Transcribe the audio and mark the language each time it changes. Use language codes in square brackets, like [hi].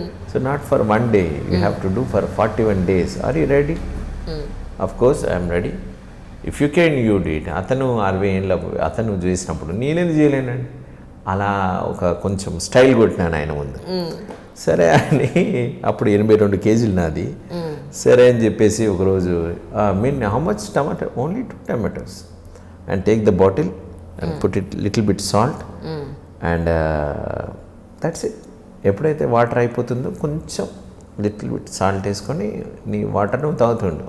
[en] So not for 1 day, you have to do for 41 days. Are you ready? Of course I'm ready. If you can you do it. [te] అతను 60 ఏళ్ళ అతను చేసినప్పుడు నేనేది చేయలేనండి. అలా ఒక కొంచెం స్టైల్ కొట్టినాను ఆయన ముందు. సరే అని అప్పుడు 82 kgs నాది. సరే అని చెప్పేసి ఒకరోజు [en] Mean how much tomato? Only 2 tomatoes. And take the bottle and put it little bit salt and that's it. [te] ఎప్పుడైతే వాటర్ అయిపోతుందో కొంచెం లిటిల్ బిట్ సాల్ట్ వేసుకొని నీ వాటర్ నువ్వు తాగుతుండు.